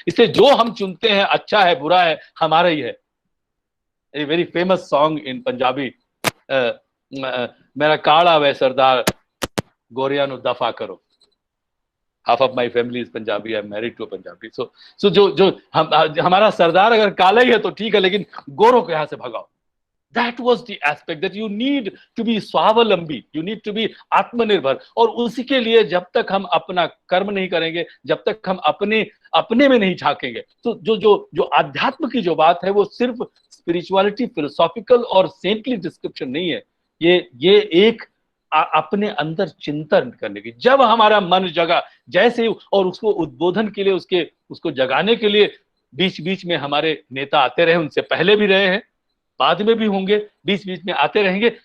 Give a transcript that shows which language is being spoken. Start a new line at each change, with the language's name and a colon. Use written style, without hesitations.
Hindi: इसलिए जो हम चुनते हैं, अच्छा है बुरा है, हमारा ही है।
English: a very famous song in Punjabi,
Punjabi: मेरा काला वे सरदार गोरिया नु दफा करो।
English: Half of my family is Punjabi, I am married to Punjabi.
Hindi: सो जो हमारा सरदार अगर काला ही है तो ठीक है, लेकिन गोरों को यहां से भगाओ।
English: That was the aspect that you need to be स्वावलंबी, you need to be आत्मनिर्भर।
Hindi: और उसी के लिए जब तक हम अपना कर्म नहीं करेंगे, जब तक हम अपने में नहीं झांकेंगे, तो जो आध्यात्म की जो बात है वो सिर्फ स्पिरिचुअलिटी, फिलोसॉफिकल और सेंटली डिस्क्रिप्शन नहीं है। ये एक अपने अंदर चिंतन करने की, जब हमारा मन जगा, जैसे, और उसको उद्बोधन के लिए, उसको जगाने के लिए बीच बीच में हमारे नेता आते रहे, उनसे पहले भी रहे हैं, बाद में भी होंगे, बीच बीच में आते रहेंगे।